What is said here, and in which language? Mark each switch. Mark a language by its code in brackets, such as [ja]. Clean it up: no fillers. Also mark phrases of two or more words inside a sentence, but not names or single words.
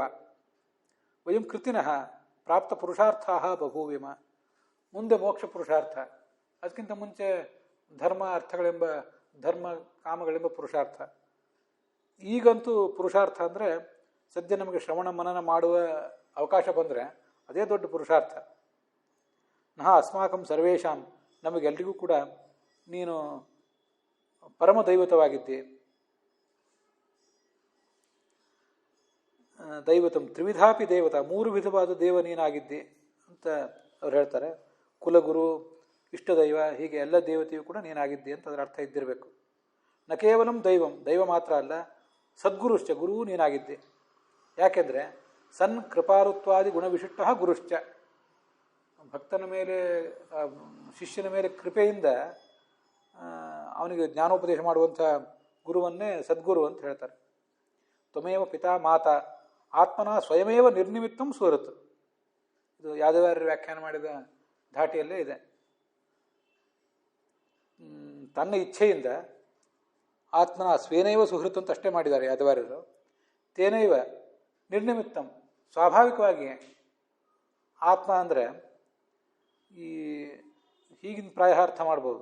[sa] ವಯಂ ಕೃತಿನಃ ಪ್ರಾಪ್ತ ಪುರುಷಾರ್ಥಾ ಬಭೂವಿಮ. [kn] ಮುಂದೆ ಮೋಕ್ಷ ಪುರುಷಾರ್ಥ, ಅದಕ್ಕಿಂತ ಮುಂಚೆ ಧರ್ಮ ಕಾಮಗಳೆಂಬ ಪುರುಷಾರ್ಥ. ಈಗಂತೂ ಪುರುಷಾರ್ಥ ಅಂದರೆ ಸದ್ಯ ನಮಗೆ ಶ್ರವಣ ಮನನ ಮಾಡುವ ಅವಕಾಶ ಬಂದರೆ ಅದೇ ದೊಡ್ಡ ಪುರುಷಾರ್ಥ. [sa] ನಹ ಅಸ್ಮಾಕಂ ಸರ್ವೇಷಾಂ, [kn] ನಮಗೆಲ್ರಿಗೂ ಕೂಡ ನೀನು ಪರಮ ದೈವತವಾಗಿದ್ದಿ. [sa] ದೈವತಂ ತ್ರಿವಿಧಾಪಿ ದೇವತ, [kn] 3 ವಿಧವಾದ ದೇವ ನೀನಾಗಿದ್ದಿ ಅಂತ ಅವ್ರು ಹೇಳ್ತಾರೆ. ಕುಲಗುರು, ಇಷ್ಟದೈವ, ಹೀಗೆ ಎಲ್ಲ ದೇವತೆಯೂ ಕೂಡ ನೀನಾಗಿದ್ದಿ ಅಂತ ಅದರ ಅರ್ಥ ಇದ್ದಿರಬೇಕು. [sa] ನ ಕೇವಲಂ ದೈವಂ, [kn] ದೈವ ಮಾತ್ರ ಅಲ್ಲ, ಸದ್ಗುರುಶ್ಚ, ಗುರುವು ನೀನಾಗಿದ್ದಿ. ಯಾಕೆಂದರೆ [sa] ಸನ್ ಕೃಪಾರುತ್ವಾದಿ ಗುಣವಿಶಿಷ್ಟ ಗುರುಶ್ಚ, [kn] ಭಕ್ತನ ಮೇಲೆ ಶಿಷ್ಯನ ಮೇಲೆ ಕೃಪೆಯಿಂದ ಅವನಿಗೆ ಜ್ಞಾನೋಪದೇಶ ಮಾಡುವಂಥ ಗುರುವನ್ನೇ ಸದ್ಗುರು ಅಂತ ಹೇಳ್ತಾರೆ. [sa] ತ್ವಮೇವ ಪಿತಾ ಮಾತಾ ಆತ್ಮನ ಸ್ವಯಮೇವ ನಿರ್ನಿಮಿತ್ತಂ ಸುಹೃತ್. [kn] ಇದು ಯಾದವಾರ್ಯರು ವ್ಯಾಖ್ಯಾನ ಮಾಡಿದ ಧಾಟಿಯಲ್ಲೇ ಇದೆ. ತನ್ನ ಇಚ್ಛೆಯಿಂದ [sa] ಆತ್ಮನ ಸ್ವೇನೈವ ಸುಹೃತ್ [kn] ಅಂತ ಅಷ್ಟೇ ಮಾಡಿದ್ದಾರೆ ಯಾದವಾರ್ಯರು. [sa] ತೇನೈವ ನಿರ್ನಿಮಿತ್ತಂ, [kn] ಸ್ವಾಭಾವಿಕವಾಗಿ ಆತ್ಮ ಅಂದರೆ ಹೀಗಿನ ಪ್ರಾಯ ಅರ್ಥ ಮಾಡ್ಬೋದು.